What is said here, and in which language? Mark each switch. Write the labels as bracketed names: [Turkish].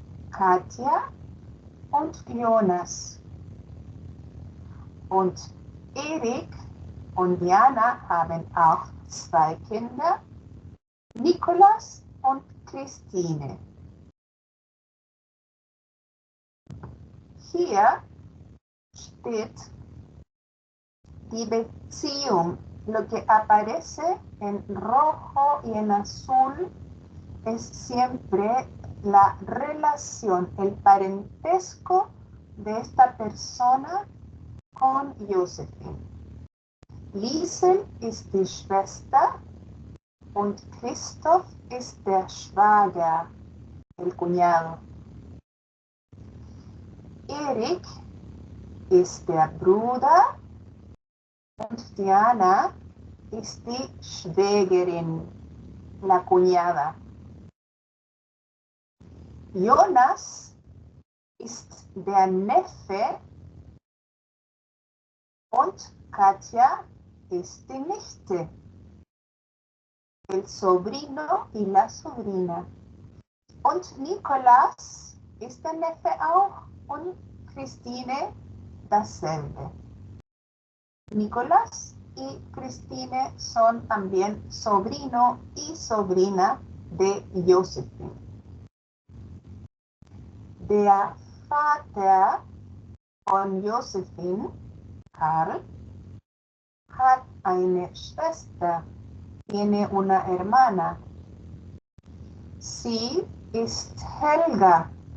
[German] Katja und Jonas. Und Erik und Diana haben auch 2 Kinder, Nikolaus und Christine. Hier steht die Beziehung. [Spanish] Lo que aparece en rojo y en azul es siempre la relación, el parentesco de esta persona con Josephine. [German] Liesel ist die Schwester und Christoph ist der Schwager, [Spanish] el cuñado. [German] Erik ist der Bruder und Diana ist die Schwägerin, [Spanish] la cuñada. [German] Jonas ist der Neffe und Katja ist die Nichte, [Spanish] el sobrino y la sobrina. [German] Und Nikolaus ist der Neffe auch und Christine dasselbe. [Spanish] Nicolás y Christine son también sobrino y sobrina de Josephine. [German] Der Vater von Josephine, Karl, hat eine Schwester, [Spanish] tiene una hermana. [German] Sie ist Helga.